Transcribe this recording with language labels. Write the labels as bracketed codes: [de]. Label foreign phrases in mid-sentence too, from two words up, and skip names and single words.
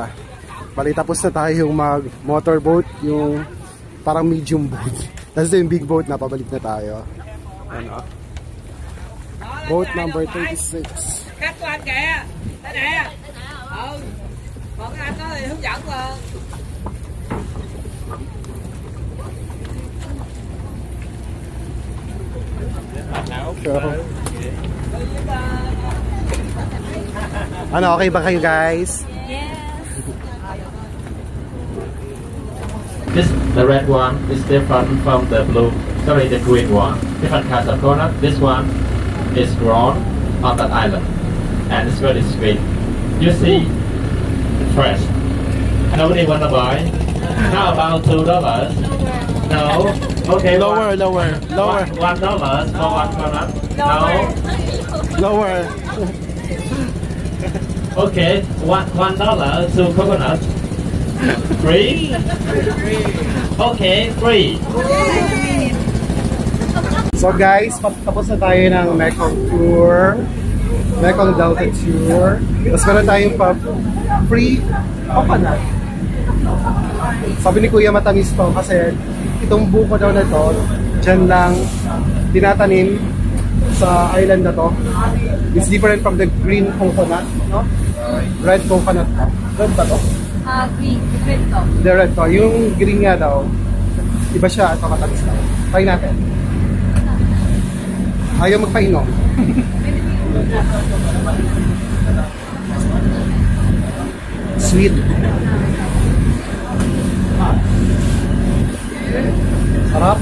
[tl] Bali, tapos na tayo yung motorboat, yung parang [en] medium boat. [tl] Tapos yung [en] big boat [tl] na, pabalik na tayo. [en] Boat number 36. [vi] Khách của anh kìa, đây nè. Còn cái anh đó thì hướng dẫn mà. [tl] Ano, okay ba kayo guys? [en] The red one is different from the the green one. Different kinds of coconut. This one is grown on that island, and it's very sweet. You see, fresh. Nobody wanna buy. How about $2? No. Okay. Lower. $1 for one coconut. No. Lower. Okay. $1 to coconut. Free? Okay, free. So guys, [tl] tapos na tayo ng Mekong Tour. Mekong Delta Tour. Tapos meron tayong [en] free coconut. [tl] Sabi ni Kuya matamis to kasi itong buko daw na to, dyan lang tinatanim sa island na to. [en] It's different from the green coconut, no? Red coconut. [tl] Red ba to? Green. Red to. [en] The red to. [tl] Yung green nga daw, iba siya at matamis daw. Try natin. Ayaw magpainom. Sweet. Sarap.